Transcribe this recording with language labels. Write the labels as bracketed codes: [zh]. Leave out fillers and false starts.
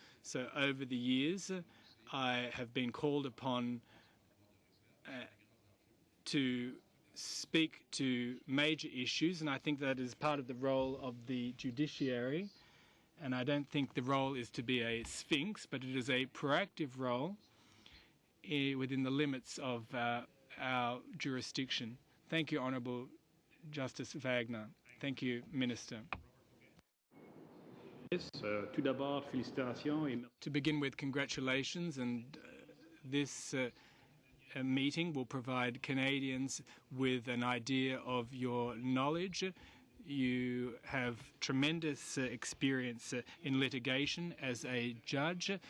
[en] So over the years, I have been called upon to speak to major issues, and I think that is part of the role of the judiciary. And I don't think the role is to be a sphinx, but it is a proactive role within the limits of our jurisdiction. Thank you, Honourable Justice Wagner. Thank you, Minister. [fr] Tout d'abord, félicitations et [en] To begin with, congratulations, and this meeting will provide Canadians with an idea of your knowledge. You have tremendous experience in litigation as a judge.